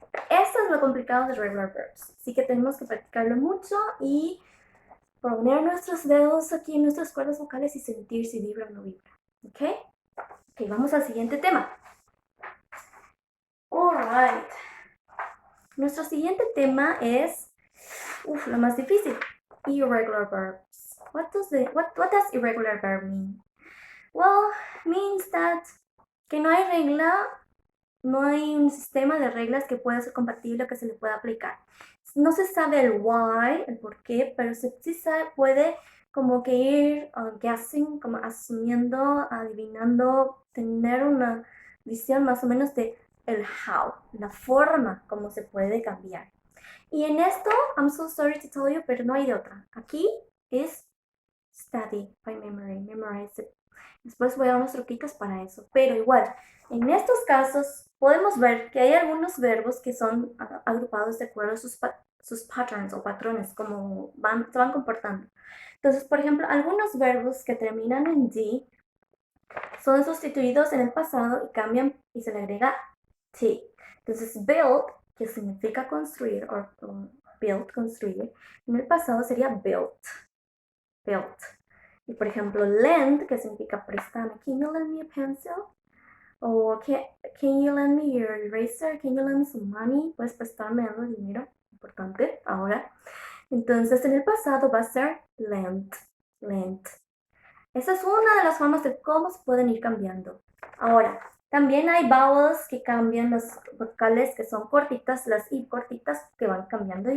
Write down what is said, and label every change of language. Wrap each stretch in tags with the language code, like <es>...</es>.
<es>Esto es lo complicado de regular verbs, así que tenemos que practicarlo mucho y poner nuestros dedos aquí en nuestras cuerdas vocales y sentir si vibra o no vibra. ¿Ok? Ok, vamos al siguiente tema. Alright. Nuestro siguiente tema es lo más difícil.</es> <en>Irregular verbs. What does irregular verb mean? Well, means that</en> <es>que no hay regla, no hay un sistema de reglas que pueda ser compatible o que se le pueda aplicar. No se sabe el why, el por qué, pero sí se puede como que ir guessing, como asumiendo, adivinando, tener una visión más o menos de el how, la forma como se puede cambiar. Y en esto,</es> <en>I'm so sorry to tell you,</en> <es>pero no hay de otra. Aquí es</es> <en>study by memory, memorize it.</en> <es>Después voy a dar unos truquitos para eso. Pero igual, en estos casos podemos ver que hay algunos verbos que son agrupados de acuerdo a sus patterns o patrones, como se van comportando. Entonces, por ejemplo, algunos verbos que terminan en D son sustituidos en el pasado y cambian y se le agrega T. Entonces, build, que significa construir, o build, construir, en el pasado sería built. Built. Y por ejemplo, lend, que significa prestar.</es> <en>Can you lend me a pencil? O can you lend me your eraser? Can you lend me some money?</en> <es>Puedes prestarme algo de dinero. Importante ahora. Entonces, en el pasado va a ser lent. Lent. Esa es una de las formas de cómo se pueden ir cambiando. Ahora, también hay vowels que cambian, las vocales que son cortitas, las I cortitas que van cambiando.</es>